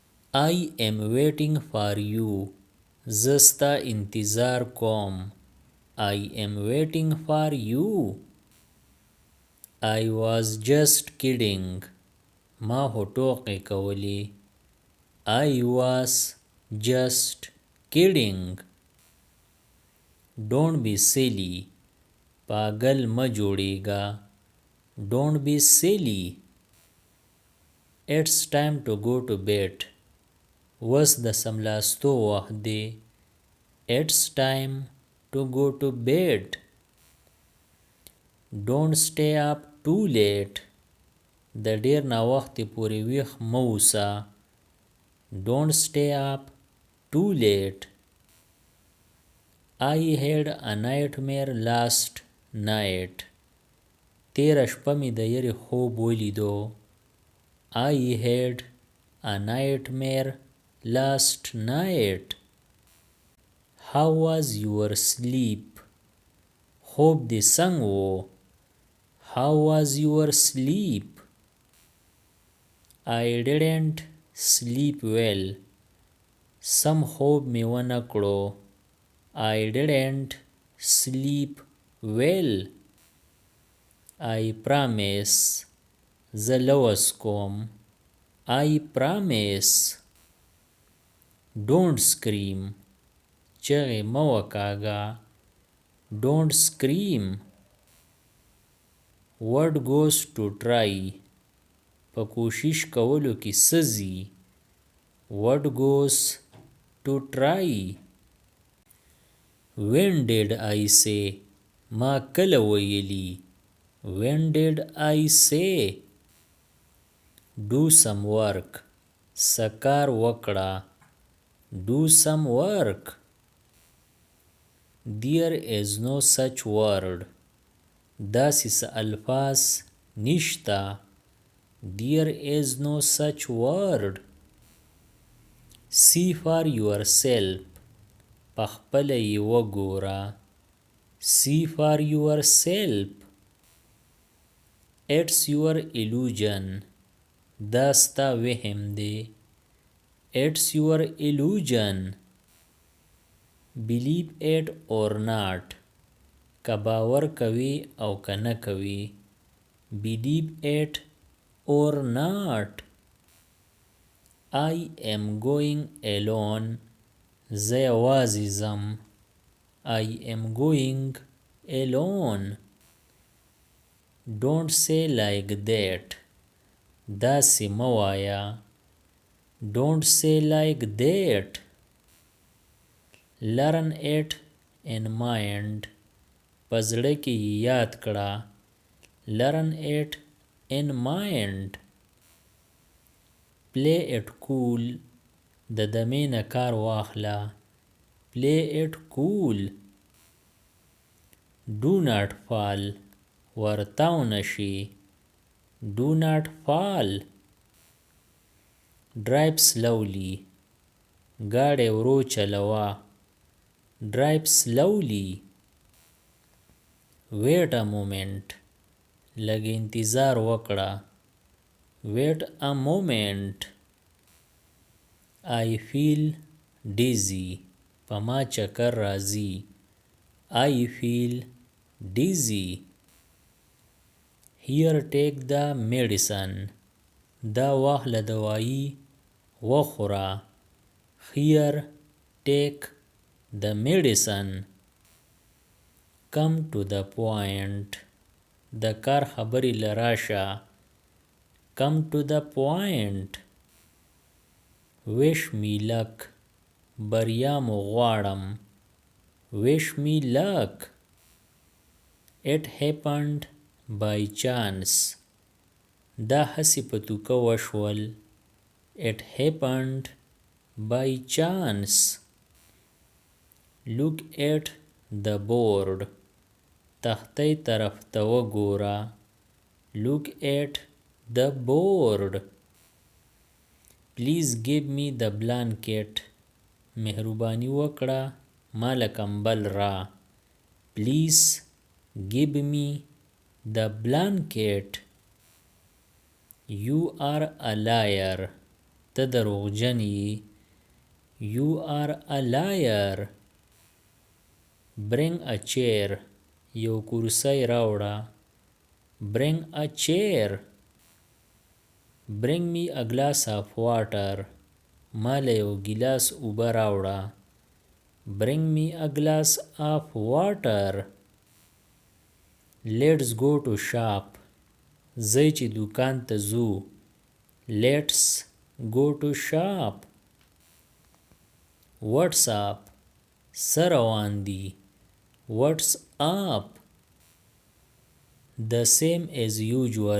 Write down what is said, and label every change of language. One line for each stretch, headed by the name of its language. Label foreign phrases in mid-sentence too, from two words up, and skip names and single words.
English: I am waiting for you.
Pashto: زه ستا انتظار کوم.
English: I am waiting for you. I was just kidding.
Pashto: ما هو ټوقې کولې.
English: I was just kidding. Don't be silly.
Pashto: پاگل مه جوړیږه.
English: Don't be silly. It's time to go to bed.
Pashto: وس د سملاستو وخت دی.
English: It's time to go to bed. Don't stay up too late.
Pashto: د ډیر ناوختې پورې ویښ مه اوسه.
English: Don't stay up too late. I had a nightmare last night.
Pashto: تیره شپه مې د یرې خوب ولیدو.
English: I had a nightmare last night. How was your sleep?
Pashto: خوب دې څنګه و.
English: How was your sleep? I didn't sleep well.
Pashto: سم خوب مې ونه کړو.
English: I didn't sleep well. I promise.
Pashto: زه لوس کوم.
English: I promise. Don't scream.
Pashto: چغې مه وکاږه.
English: Don't scream. What goes to try?
Pashto: په کوشش کولو کې څه ځي.
English: What goes to try? When did I say?
Pashto: ما کله ویلي.
English: When did I say? Do some work.
Pashto: سکار وکړه.
English: Do some work. There is no such word.
Pashto: داسې څه الفاظ نشته.
English: There is no such word. See for yourself.
Pashto: پخپله یې وګوره.
English: See for yourself. It's your illusion.
Pashto: دا ستا وهم دی.
English: It's your illusion. Believe it or not.
Pashto: که باور کوي او که نه کوي.
English: Believe it or not. I am going alone.
Pashto: زه یوازې ځم.
English: I am going alone. Don't say like that.
Pashto: داسې مه وایه.
English: Don't say like that. Learn it in mind.
Pashto: په زړه کې یې یاد کړه.
English: Learn it in mind. Play it cool.
Pashto: د دمې نه کار واخله.
English: Play it cool. Do not fall.
Pashto: ورتاو نشي.
English: Do not fall. Drive slowly.
Pashto: ګاډی ورو چلوه.
English: Drive slowly. Wait a moment.
Pashto: لږ انتظار وکړه.
English: Wait a moment. I feel dizzy.
Pashto: په ما چکر راځي.
English: I feel dizzy. Here take the medicine.
Pashto: دا واخله دوايي وخوره.
English: Here take the medicine. Come to the point.
Pashto: د کار خبرې لراشه.
English: Come to the point. Wish me luck.
Pashto: بریا مو غواړم.
English: Wish me luck. It happened by chance.
Pashto: دا هسې په توکه وشول.
English: It happened by chance. Look at the board.
Pashto: تختې طرف ته وګوره.
English: Look at the board. Please give me the blanket.
Pashto: مهرباني وکړه مال کمبل را.
English: Please give me the blanket. You are a liar.
Pashto: ته دروغجن یې.
English: You are a liar. Bring a chair.
Pashto: یو کرسی راوړه.
English: Bring a chair. Bring me a glass of water.
Pashto: ماله یو ګیلاس اوبه راوړه.
English: Bring me a glass of water. Let's go to shop.
Pashto: ځئ چې دوکان ته ځو.
English: Let's go to shop. What's up?
Pashto: څه روان دي.
English: What's up? The same as usual.